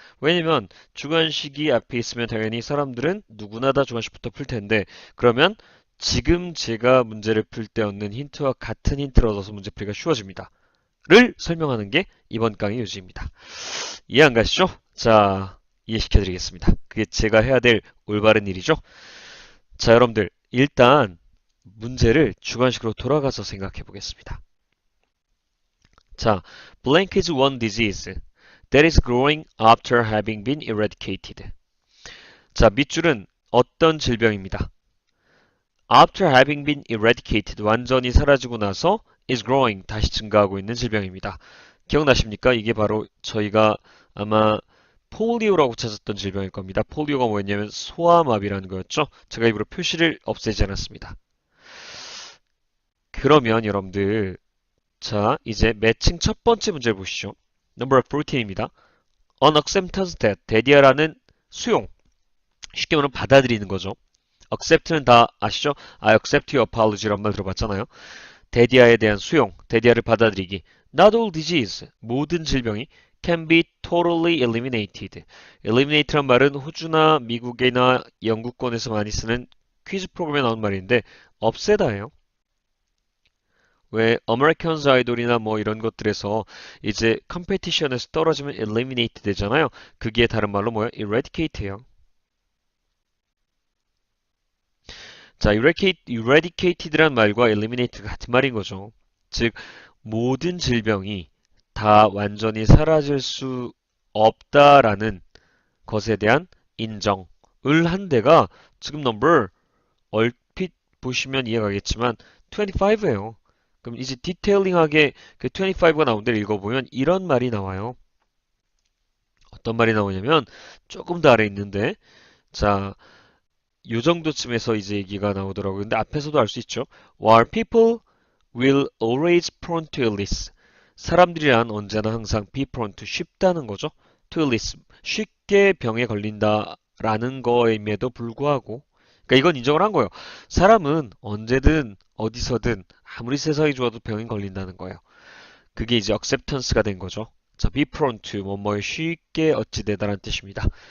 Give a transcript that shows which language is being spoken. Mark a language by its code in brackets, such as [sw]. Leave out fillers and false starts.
[ko] 왜냐면 주관식이 앞에 있으면 당연히 사람들은 누구나 다 주관식부터 풀 텐데 그러면 지금 제가 문제를 풀 때 얻는 힌트와 같은 힌트를 얻어서 문제풀이가 쉬워집니다. 를 설명하는 게 이번 강의 요지입니다. 이해 안 가시죠? 자, 이해시켜 드리겠습니다. 그게 제가 해야 될 올바른 일이죠. 자, 여러분들 일단 문제를 주관식으로 돌아가서 생각해 보겠습니다. [en] 자, blank is one disease that is growing after having been eradicated. [ko] 자, 밑줄은 어떤 질병입니다. [en] After having been eradicated, [ko] 완전히 사라지고 나서 [en] is growing, [ko] 다시 증가하고 있는 질병입니다. 기억나십니까? 이게 바로 저희가 아마 폴리오라고 찾았던 질병일 겁니다. 폴리오가 뭐였냐면 소아마비라는 거였죠. 제가 일부러 표시를 없애지 않았습니다. 그러면 여러분들 자, 이제 매칭 첫 번째 문제를 보시죠. Number 14입니다. [en] An acceptance that, [ko] 대디아라는 수용. 쉽게 말하면 받아들이는 거죠. accept는 다 아시죠? [en] I accept your apology란 [ko] 말 들어봤잖아요. 대디아에 대한 수용, 대디아를 받아들이기. [en] Not all disease, [ko] 모든 질병이 [en] can be totally eliminated. [ko] eliminate란 말은 호주나 미국이나 영국권에서 많이 쓰는 퀴즈 프로그램에 나온 말인데 없애다예요. 왜 아메리칸즈 아이돌이나 뭐 이런 것들에서 이제 컴페티션에서 떨어지면 eliminate 되잖아요. 그게 다른 말로 뭐야? eradicate예요. 자, eradicated란 말과 eliminate가 같은 말인 거죠. 즉 모든 질병이 다 완전히 사라질 수 없다라는 것에 대한 인정을 한 데가 지금 넘버 얼핏 보시면 이해가겠지만 25예요. 그럼 이제 디테일링하게 그 25가 나온 데를 읽어보면 이런 말이 나와요. 어떤 말이 나오냐면 조금 더 아래 있는데 자, 요 정도쯤에서 이제 얘기가 나오더라고요. 근데 앞에서도 알 수 있죠. [en] While people will always prone to illness. [ko] 사람들이란 언제나 항상 [en] be prone to [ko] 쉽다는 거죠. [en] to illness. [ko] 쉽게 병에 걸린다라는 거임에도 불구하고 그러니까 이건 인정을 한 거예요. 사람은 언제든 어디서든 아무리 세상이 좋아도 병에 걸린다는 거예요. 그게 이제 acceptance가 된 거죠. 자, [en] be prone to [ko] 뭐뭐에 쉽게 어찌되다라는 뜻입니다.